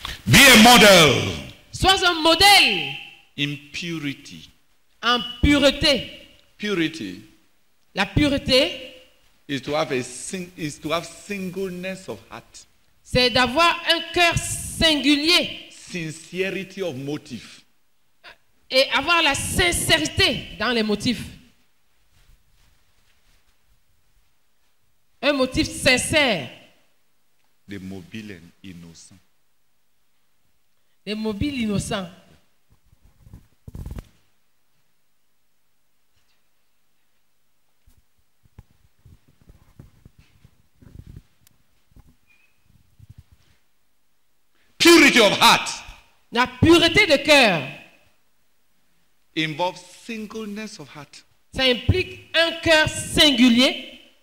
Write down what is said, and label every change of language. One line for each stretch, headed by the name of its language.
English: Be a model
French: Sois un modèle
English: in purity.
French: en pureté.
English: Purity
French: La pureté,
English: is to have singleness of heart,
French: c'est d'avoir un cœur singulier
English: sincerity of motive,
French: et avoir la sincérité dans les motifs. Un motif sincère.
English: the mobile and innocent.
French: Des mobiles innocents.
English: Purity of heart
French: La pureté de cœur,
English: involves singleness of heart.
French: ça implique un cœur singulier,